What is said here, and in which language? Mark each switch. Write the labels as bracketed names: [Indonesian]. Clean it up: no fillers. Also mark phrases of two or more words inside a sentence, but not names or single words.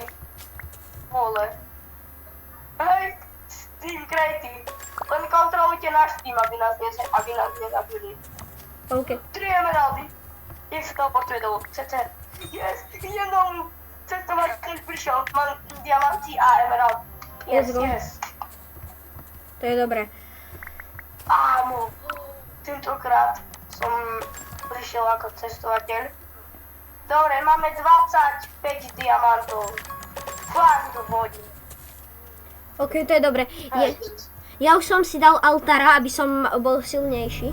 [Slovak] Vole. Hej, Steam Creative. Len kontrolujte náš Steam, aby nás nezabili. OK. 3 emeraldy. Jak sa teleportuje do CC. Yes, jednom cestovateľ prišiel. Mám diamanty a emerald. Yes, [English] Let's go. yes. [Slovak] To je dobré. Áno. Tentokrát som prišiel ako cestovateľ. Dobre, máme 25 diamantov. Fakt to hodí. OK, to je dobré. Ja už som si dal altára, aby som bol silnejší.